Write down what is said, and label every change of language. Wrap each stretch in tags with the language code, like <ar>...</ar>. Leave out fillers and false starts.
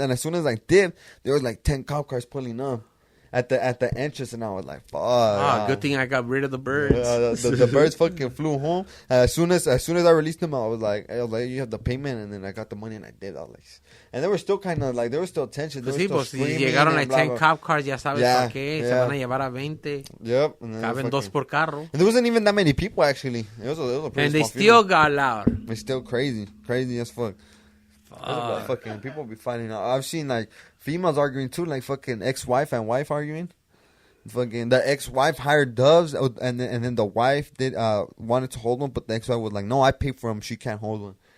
<en>And as soon as I dipped, there was like 10 cop cars pulling up at the entrance, and I was like, fuck. Good thing I got rid of the birds. The birds fucking flew home. As soon as I released them, I was like, you have the payment, and then I got the money, and I did. I was like, and they were still kind of like, there was still tension.</en> <es>Pues sí, pues si llegaron</es> <en>like 10 cop cars,</en> <es>ya sabes para qué. Se van a llevar a 20.</es> <en>Yep.</en> <es>Caben dos por carro.</es> <en>And there wasn't even that many people, actually. It was a pretty and they still got loud. It's still crazy as fuck. Fucking people be fighting. I've seen like females arguing too, like fucking ex-wife and wife arguing. Fucking the ex-wife hired doves, and then the wife did wanted to hold one, but the ex-wife was like, "No, I pay for him. She can't hold one."</en>